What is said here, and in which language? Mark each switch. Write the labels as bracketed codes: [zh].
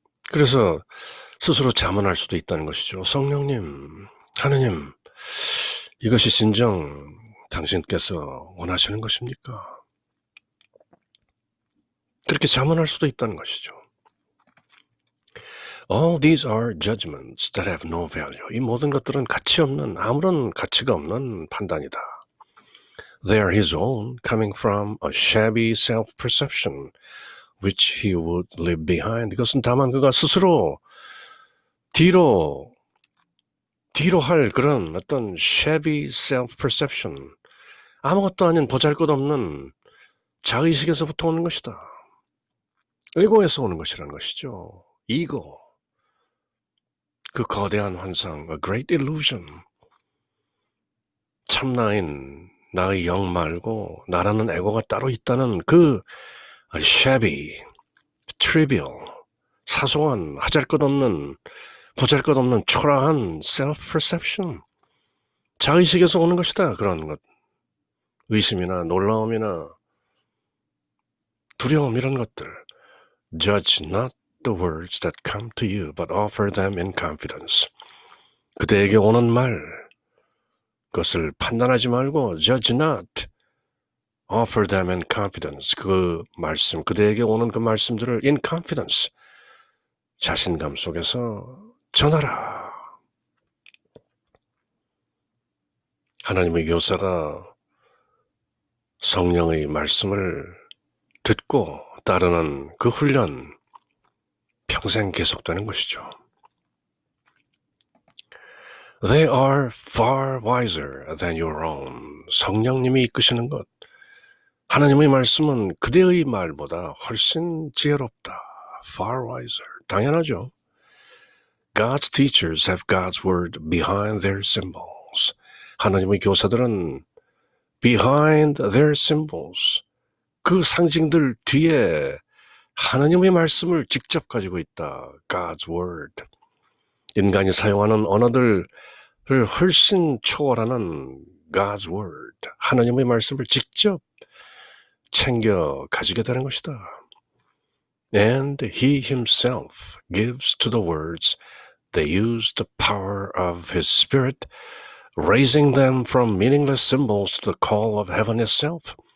[ko] 그래서 스스로 자문할 수도 있다는 것이죠. 성령님, 하느님, 이것이 진정 당신께서 원하시는 것입니까? 그렇게 자문할 수도 있다는 것이죠. [en] All these are judgments that have no value. [ko] 이 모든 것들은 가치 없는, 아무런 가치가 없는 판단이다. [en] They are his own, coming from a shabby self-perception, which he would leave behind. [ko] 이것은 다만 그가 스스로 뒤로 할 그런 어떤 [en] shabby self-perception, [ko] 아무것도 아닌 보잘것없는 자의식에서부터 오는 것이다. 에고에서 오는 것이라는 것이죠. 이고, 그 거대한 환상, [en] a great illusion. [ko] 참나인 나의 영 말고 나라는 에고가 따로 있다는 그 [en] shabby, trivial, [ko] 사소한, 하잘것없는, 보잘것없는 초라한 self-perception, 자의식에서 오는 것이다. 그런 것, 의심이나 놀라움이나 두려움 이런 것들. [en] Judge not the words that come to you, but offer them in confidence. [ko] 그대에게 오는 말, 그것을 판단하지 말고 [en] judge not, offer them in confidence. [ko] 그 말씀, 그대에게 오는 그 말씀들을 [en] in confidence, [ko] 자신감 속에서 전하라. 하나님의 교사가 성령의 말씀을 듣고 따르는 그 훈련, 평생 계속되는 것이죠. [en] They are far wiser than your own. [ko] 성령님이 이끄시는 것. 하나님의 말씀은 그대의 말보다 훨씬 지혜롭다. [en] Far wiser. [ko] 당연하죠. [en] God's teachers have God's word behind their symbols. [ko] 하나님의 교사들은 [en] behind their symbols, [ko] 그 상징들 뒤에 하나님의 말씀을 직접 가지고 있다. [en] God's word. [ko] 인간이 사용하는 언어들을 훨씬 초월하는 God's word, 하나님의 말씀을 직접 챙겨 가지게 되는 것이다. [en] And he himself gives to the words they use the power of his spirit, raising them from meaningless symbols to the call of heaven itself.